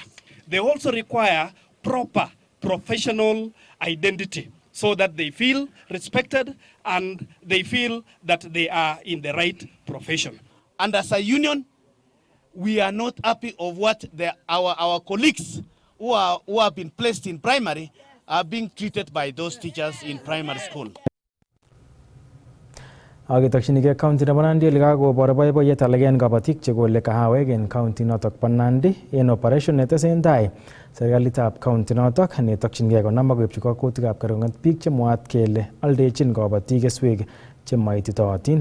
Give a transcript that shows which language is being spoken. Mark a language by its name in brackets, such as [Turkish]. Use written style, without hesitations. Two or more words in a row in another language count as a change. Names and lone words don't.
[English] They also require proper professional identity so that they feel respected and they feel that they are in the right profession. And as a union, we are not happy of what our colleagues who have been placed in primary are being treated by those teachers in primary school. [Kalenjin] Akitokchinigei county nebo Nandi ole kakobor boiboiyet alak en kabatik chekole kahawek en county notok bo Nandi en operation netesentai serikalitab county notok netokchingei konam ak koipchi kakwatikab kerkong'et biik chemwaat kele aldechin kabatik keswek chemaititootin.